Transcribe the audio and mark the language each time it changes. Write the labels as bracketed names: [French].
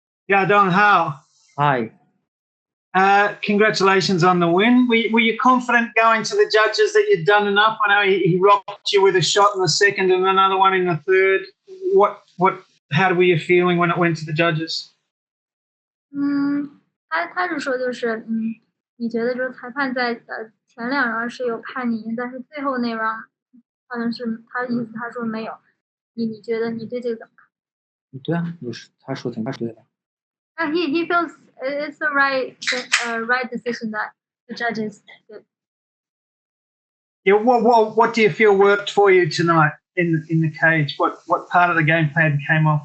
[English] Yadong, how? Hi. Congratulations on the win. Were you confident going to the judges that you'd done enough? I know he rocked you with a shot in the second and another one in the third. How were you feeling when it went to the judges? [Chinese] 他是说就是你觉得就是裁判在前两轮是有判你赢，但是最后那轮好像是他的意思，他说没有。你觉得你对这个怎么看？对啊，他说挺对的。 [English] He feels it's the right decision that the judges did. Yeah. What do you feel worked for you tonight in the cage? What part of the game plan came off?